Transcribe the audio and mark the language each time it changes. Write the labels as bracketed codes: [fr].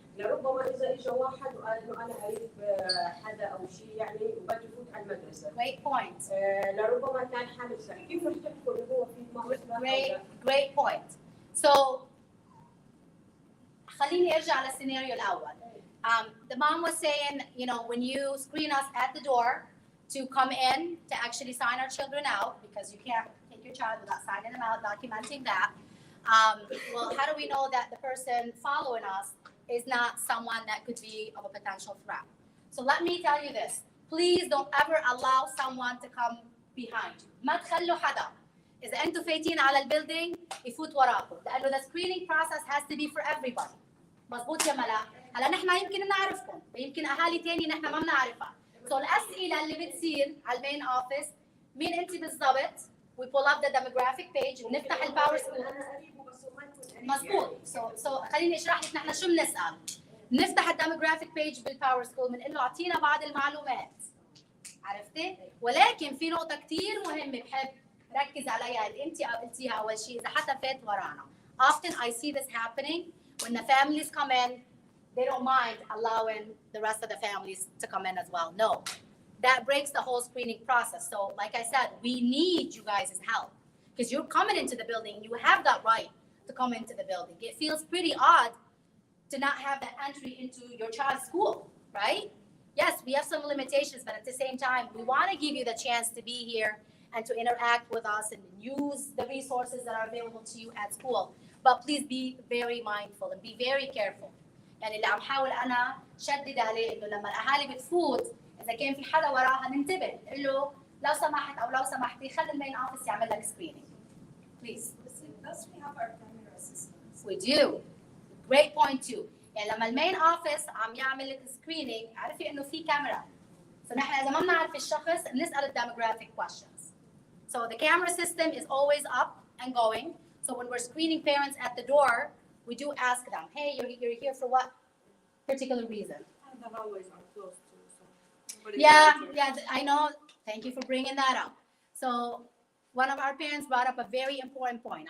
[ar] لربما اذا اجى واحد وقال انه انا قريب حدا او شيء وبده يفوت على المدرسه. [en] Great point. [ar] لربما كان حامل سلاح، كيف رح تحكوا انه هو في معه سلاح؟ [en] Great point. So [ar] خليني ارجع للسيناريو الاول. [en] The mom was saying, when you screen us at the door, to come in to actually sign our children out, because you can't take your child without signing them out, documenting that. Well, how do we know that the person following us is not someone that could be of a potential threat? So let me tell you this. Please don't ever allow someone to come behind you. [ar] ما تخلوا حدا إذا أنتوا فايتين على البيلدينج يفوت وراكم، لأنه [en] the screening process has to be for everybody. [ar] مظبوط يا ملا؟ هلا نحن يمكن نعرفكم، يمكن أهالي تاني نحن ما بنعرفها. So الأسئلة اللي بتصير على المين أوفيس، مين أنت بالضبط؟ [en] We pull up the demographic page [ar] ونفتح الباور سكول. مظبوط. So خليني اشرح لك نحن شو بنسال. بنفتح الديموغرافيك بيج بالباور سكول بنقول له اعطينا بعض المعلومات. عرفتي؟ ولكن في نقطة كثير مهمة بحب ركز عليها اللي انت قلتيها اول شيء، اذا حتى فات ورانا. [en] Often I see this happening when the families come in, they don't mind allowing the rest of the families to come in as well. No. That breaks the whole screening process. So like I said, we need you guys' help because you're coming into the building, you have that right to come into the building. It feels pretty odd to not have that entry into your child's school, right? Yes, we have some limitations, but at the same time, we want to give you the chance to be here and to interact with us and use the resources that are available to you at school. But please be very mindful and be very careful. [ar] يعني اللي عم حاول أنا شدد عليه إنه لما الأهالي بتفوت إذا كان في حدا وراها ننتبه، نقول له لو سمحت أو لو سمحتي خلي المين أوفيس يعمل لك screening. [en] Please. Does we have our camera systems? We do. Great point too. [ar] يعني لما المين اوفيس عم يعمل لك سكرينينج عرفي انه في كاميرا. فنحن اذا ما بنعرف الشخص بنسال الديموغرافيك questions. [en] So the camera system is always up and going. So when we're screening parents at the door, we do ask them, hey, you're here for what particular reason? And the hallways are closed too, so. Yeah, I know. Thank you for bringing that up. So one of our parents brought up a very important point.